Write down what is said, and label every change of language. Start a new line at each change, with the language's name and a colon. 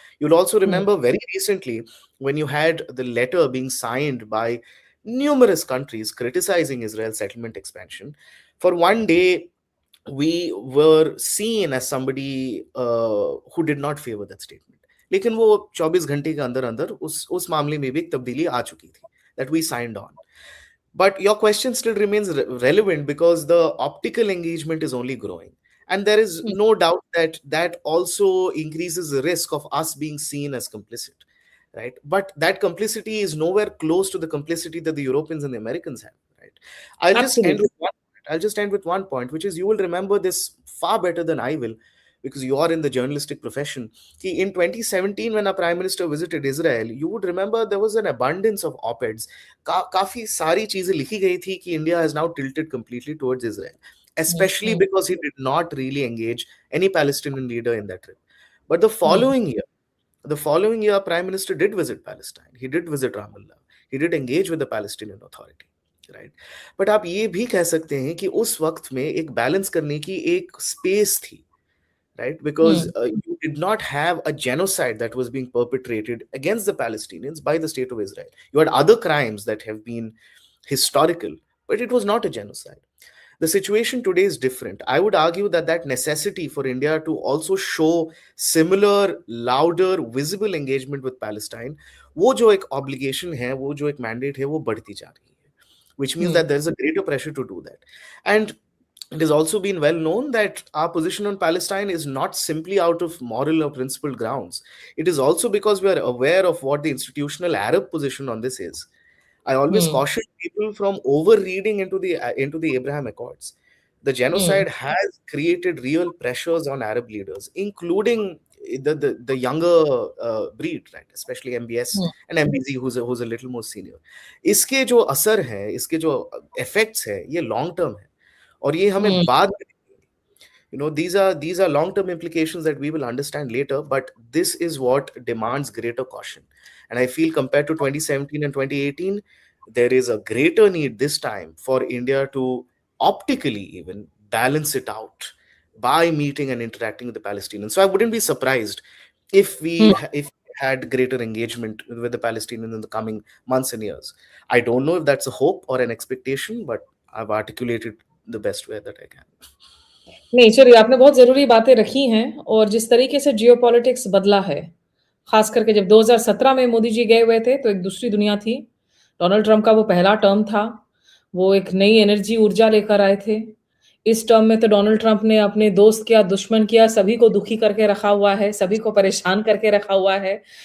English: You'll also remember very recently when you had the letter being signed by numerous countries criticizing Israel's settlement expansion. For one day, we were seen as somebody who did not favor that statement.
Hindi: लेकिन वो 24 घंटे के अंदर उस मामले में भी एक तब्दीली आ चुकी थी
English: that we signed on. But your question still remains relevant because the optical engagement is only growing. And there is no doubt that also increases the risk of us being seen as complicit, right? But that complicity is nowhere close to the complicity that the Europeans and the Americans have, right? I'll just end with one point, which is, you will remember this far better than I will, because you are in the journalistic profession. In 2017, when our Prime Minister visited Israel, you would remember there was an abundance of op-eds.
Hindi: काफी सारी चीजें लिखी गई थी कि
English: India has now tilted completely towards Israel, especially because he did not really engage any Palestinian leader in that trip. But the following year, Prime Minister did visit Palestine. He did visit Ramallah. He did engage with the Palestinian Authority. Right? But आप ये भी कह सकते हैं कि उस वक्त में एक बैलेंस करने की एक स्पेस थी, right? Because you did not have a genocide that was being perpetrated against the Palestinians by the state of Israel. You had other crimes that have been historical, but it was not a genocide. The situation today is different. I would argue that necessity for India to also show similar, louder, visible engagement with Palestine,
Hindi: वो जो एक obligation है, वो जो एक mandate है, वो बढ़ती जा रही है,
English: which means that there is a greater pressure to do that. And it has also been well known that our position on Palestine is not simply out of moral or principled grounds. It is also because we are aware of what the institutional Arab position on this is. I always Hmm. caution people from overreading into the Abraham Accords. The Hmm. genocide has created real pressures on Arab leaders, including the younger breed, right? Especially MBS Hmm. and MBZ, who's a little more senior.
Hindi: इसके जो असर है, इसके जो effects है, ये long term है, और ये हमें Hmm. बाद में,
English: these are long term implications that we will understand later, but this is what demands greater caution. And I feel compared to 2017 and 2018, there is a greater need this time for India to optically even balance it out by meeting and interacting with the Palestinians. So I wouldn't be surprised if Hmm. if we had greater engagement with the Palestinians in the coming months and years. I don't know if that's a hope or an expectation, but I've articulated the best way that I can.
Hindi: नहीं, चलिए, आपने बहुत ज़रूरी बातें रखी हैं और जिस तरीके से जियोपॉलिटिक्स बदला है, ख़ास करके जब 2017 में मोदी जी गए हुए थे, तो एक दूसरी दुनिया थी। डोनाल्ड ट्रम्प का वो पहला टर्म था। वो एक नई एनर्जी, ऊर्जा लेकर आए थे। इस टर्म में तो डोनाल्ड ट्रम्प ने अपने दोस्त क्या, दुश्मन क्या, सभी को दुखी करके रखा हुआ है, सभी को परेशान करके रखा हुआ है।